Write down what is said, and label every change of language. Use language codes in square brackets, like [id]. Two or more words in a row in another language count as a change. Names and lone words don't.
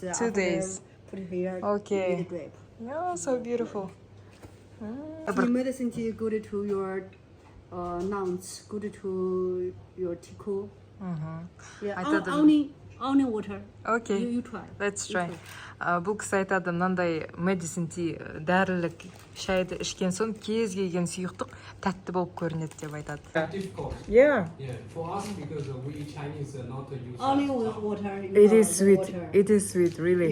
[en] 2 days. Put here. Okay. with the grape. Oh, so beautiful. The medicine tea good to your nuns, good to your tickle. Yeah, I thought that- only water. Okay. You try. Let's try. [kk] Бұл кісі айтады, мынандай [en] medicine tea, [kk] дәрілік шайды ішкен соң кез келген сұйықтық тәтті болып көрінеді деп айтады. [en] Difficult. Yeah, Yeah, for us because we Chinese not use. Only with water. it is sweet. It is sweet, really.